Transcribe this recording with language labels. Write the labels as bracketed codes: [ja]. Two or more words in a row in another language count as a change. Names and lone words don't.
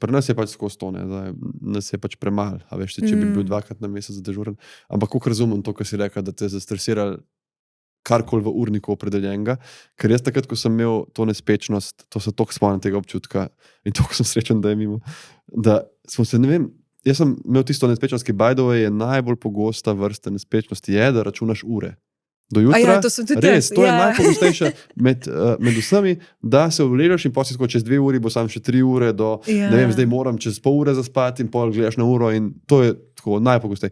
[sl] Pri nas je pač skozi to, ne, nas je pač premalo, a veš, če bi bil 2-krat na mesec dežuren. Ampak kako razumem to, kar si rekla, da te je zastresirali karkoli v urniku opredeljenega, ker jaz takrat, ko sem imel to nespečnost, to se toliko spomnim tega občutka in toliko sem srečen, da je mimo, da smo se, ne vem, jaz sem imel tisto nespečnost, ki [en] by the way [sl] je najbolj pogosta vrsta nespečnosti, je, da računaš ure. Do jutra, to sem tudi res, to je najpogostejše med vsemi, da se uležeš in potem čez 2 uri bo sam še 3 ure do, ne vem, zdaj moram čez pol ure zaspati in pol gledaš na uro in to je tako najpogosteje.